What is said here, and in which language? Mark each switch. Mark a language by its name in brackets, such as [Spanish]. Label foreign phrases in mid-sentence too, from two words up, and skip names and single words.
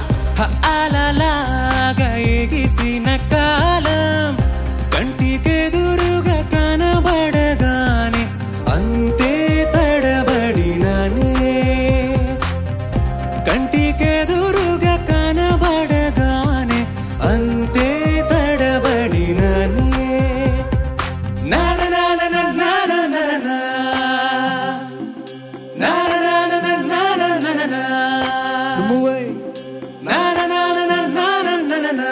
[Telugu] అలలాగా ఎగిసిన కాలం, కంటికెదురుగా కనబడగానే అంతే తడబడినానే, కంటికెదురుగా కనబడగానే అంతే తడబడినానే. నా నా నా నా నా నా నా నా [English] Remove away. Na na na na na na na na na na.